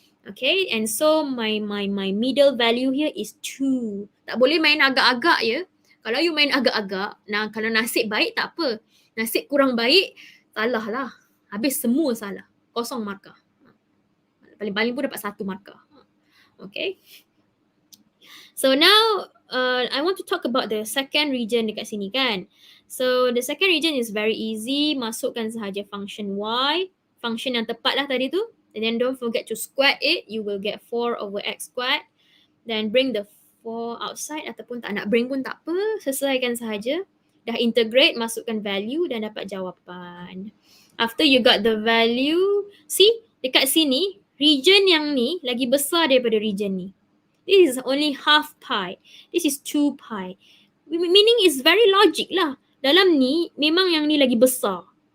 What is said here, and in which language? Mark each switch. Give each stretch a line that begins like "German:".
English: Okay, and so my middle value here is 2.
Malay: Tak boleh main agak-agak ya. Kalau you main agak-agak, kalau nasib baik tak apa. Nasib kurang baik, salah lah. Habis semua salah. Kosong markah. Paling-paling pun dapat 1 markah. Okay.
English: So now, I want to talk about the second region
Malay: dekat sini kan.
English: So the second region is very easy.
Malay: Masukkan sahaja function y. Function yang tepat lah tadi tu.
English: And then don't forget to square it. You will get 4/x squared. Then bring the 4 outside.
Malay: Ataupun tak nak bring pun tak apa. Sesuaikan sahaja. Dah integrate, masukkan value dan dapat jawapan.
English: After you got the value, see
Malay: dekat sini, region yang ni lagi besar daripada region ni.
English: This is only half pi. This is 2 pi. Meaning is very logic lah.
Malay: Dalam ni, memang yang ni lagi besar.